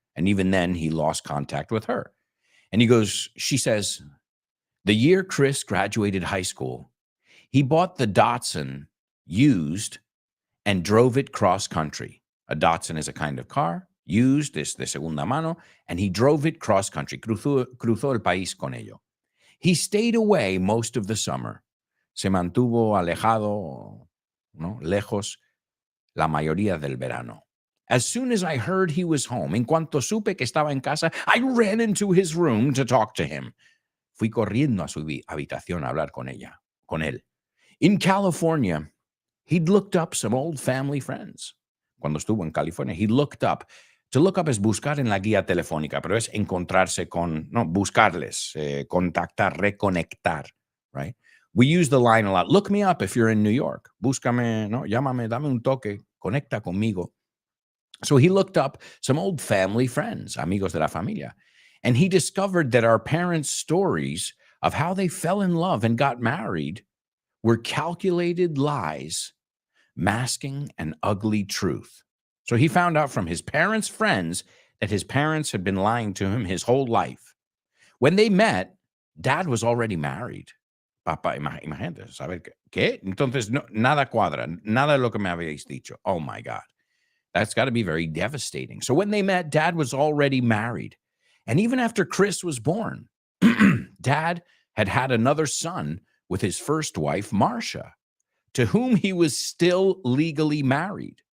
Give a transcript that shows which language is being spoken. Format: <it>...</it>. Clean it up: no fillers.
<en>And even then, he lost contact with her. And she says, the year Chris graduated high school, he bought the Datsun used and drove it cross country. A Datsun is a kind of car, used,</en> <es>es de segunda mano,</es> <en>and he drove it cross country.</en> <es>Cruzó el país con ello.</es> <en>He stayed away most of the summer.</en> <es>Se mantuvo alejado, lejos, la mayoría del verano.</es> <en>As soon as I heard he was home,</en> <es>en cuanto supe que estaba en casa,</es> <en>I ran into his room to talk to him.</en> <es>Fui corriendo a su habitación a hablar con él.</es> <en>In California, he'd looked up some old family friends.</en> <es>Cuando estuvo en California, he looked up. To look up es buscar en la guía telefónica, pero es encontrarse con, buscarles, contactar, reconectar, right?</es> <en>We use the line a lot. Look me up if you're in New York.</en> <es>Búscame, llámame, dame un toque, conecta conmigo.</es> <en>So he looked up some old family friends,</en> <es>amigos de la familia,</es> <en>and he discovered that our parents' stories of how they fell in love and got married were calculated lies masking an ugly truth. So he found out from his parents' friends that his parents had been lying to him his whole life. When they met, Dad was already married.</en> <es>Papá, imagínate, ¿sabe qué? Entonces, nada cuadra, nada de lo que me habéis dicho.</es> <en>Oh, my God. That's got to be very devastating. So when they met, Dad was already married. And even after Chris was born, Dad had another son with his first wife, Marcia, to whom he was still legally married.</en>